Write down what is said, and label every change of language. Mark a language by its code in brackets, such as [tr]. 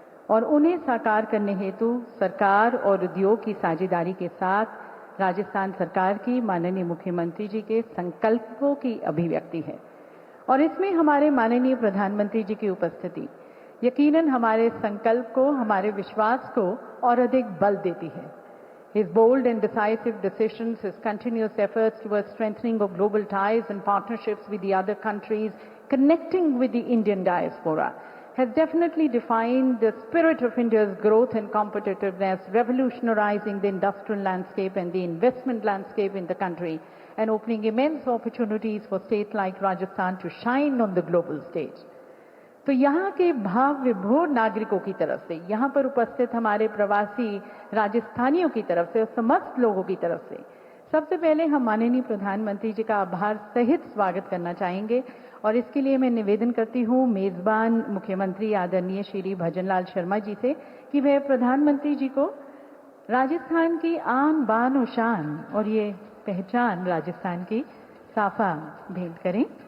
[hi] और उन्हें साकार करने हेतु सरकार और उद्योग की साझेदारी के साथ राजस्थान सरकार की माननीय मुख्यमंत्री जी के संकल्पों की अभिव्यक्ति है। और इसमें हमारे माननीय प्रधानमंत्री जी की उपस्थिति यकीनन हमारे संकल्प को, हमारे विश्वास को और अधिक बल देती है। [en] His bold and decisive decisions, his continuous efforts towards strengthening of global ties and partnerships with the other countries, connecting with the Indian diaspora, has definitely defined the spirit of India's growth and competitiveness, revolutionizing the industrial landscape and the investment landscape in the country, and opening immense opportunities for states like Rajasthan to shine on the global stage. [hi] तो यहाँ के भाव विभोर नागरिकों की तरफ से, यहाँ पर उपस्थित हमारे प्रवासी राजस्थानियों की तरफ से और समस्त लोगों की तरफ से सबसे पहले हम माननीय प्रधानमंत्री जी का आभार सहित स्वागत करना चाहेंगे। और इसके लिए मैं निवेदन करती हूँ मेजबान मुख्यमंत्री आदरणीय श्री भजनलाल शर्मा जी से कि वह प्रधानमंत्री जी को राजस्थान की आन बान और शान और ये पहचान राजस्थान की साफा भेंट करें।